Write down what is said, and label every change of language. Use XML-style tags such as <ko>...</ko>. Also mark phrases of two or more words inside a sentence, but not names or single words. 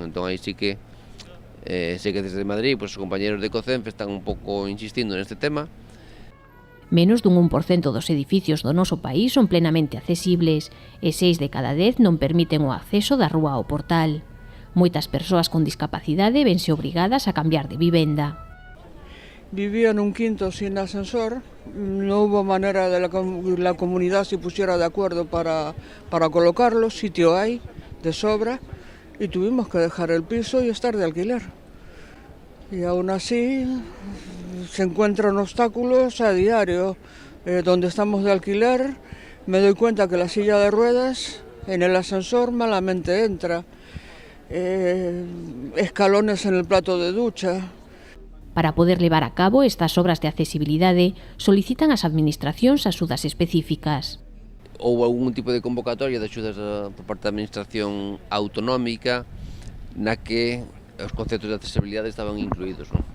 <gl>Entón aí sí que sei que desde Madrid os compañeros de COCENFE están un pouco insistindo neste tema. Menos dun 1% dos edificios do noso país son plenamente accesibles e 6 de cada 10 non permiten o acceso da rúa ao portal. Moitas persoas con discapacidade vense obrigadas a cambiar de vivenda.</gl> <es>Vivía en un quinto sin ascensor, no hubo manera de la comunidad se pusiera de acuerdo para colocarlo, sitio hay de sobra y tuvimos que dejar el piso y estar de alquiler. Y aún así se encuentran obstáculos a diario. Donde estamos de alquiler me doy cuenta que la silla de ruedas en el ascensor malamente entra. Escalones en el plato de ducha.</es> <gl>Para poder levar a cabo estas obras de accesibilidade, solicitan ás administracións axudas específicas. Houve algún tipo de convocatoria de axudas por parte da administración autonómica na que os conceptos de accesibilidade estaban incluídos, non?</gl>